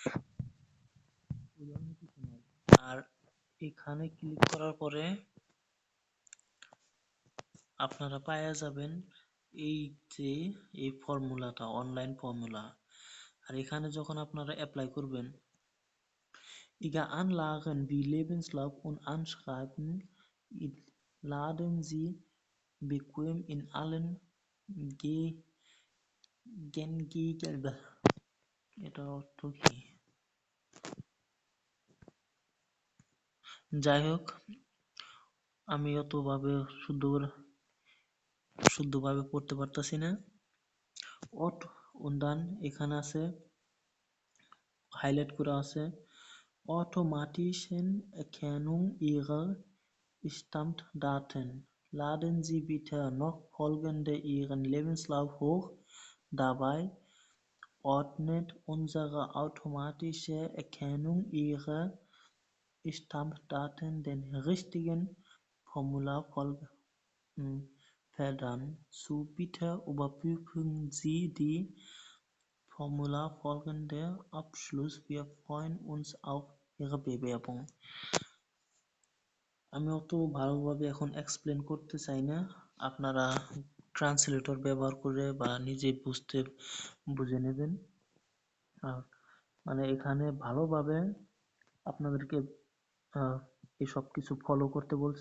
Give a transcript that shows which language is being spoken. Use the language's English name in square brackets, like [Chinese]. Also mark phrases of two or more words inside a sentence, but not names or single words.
[Bangla] আর এখানে ক্লিক করার পরে আপনারা পাওয়া যাবেন এই যে এই ফর্মুলাটা, অনলাইন ফর্মুলা। আর এখানে যখন আপনারা অ্যাপ্লাই করবেন, [German] Ihre Anlagen wie Lebenslauf und Anschreiben laden Sie bequem in allen gängigen [Bangla] এটা অর্থ কি? যাই হোক, আমি অতভাবে শুদ্ধভাবে পড়তে পারতাছি না। অট উন্দান এখানে আছে, হাইলাইট করা আছে, [German] automatischen Erkennung Ihrer Stammdaten. Laden Sie bitte noch folgende Ihren Lebenslauf hoch. Dabei ordnet unsere automatische Erkennung Ihrer Stammdaten den richtigen Formularfeldern zu. Bitte überprüfen Sie die Formularfolgende Abschluss. Wir freuen uns auf Ihre Bewerbung. [Bangla] আমি অত ভালোভাবে এখন এক্সপ্লেন করতে চাই না, আপনারা ট্রান্সলেটর ব্যবহার করে বা নিজে বুঝে নেবেন। মানে এখানে ভালোভাবে আপনাদেরকে এসব কিছু ফলো করতে বলছে।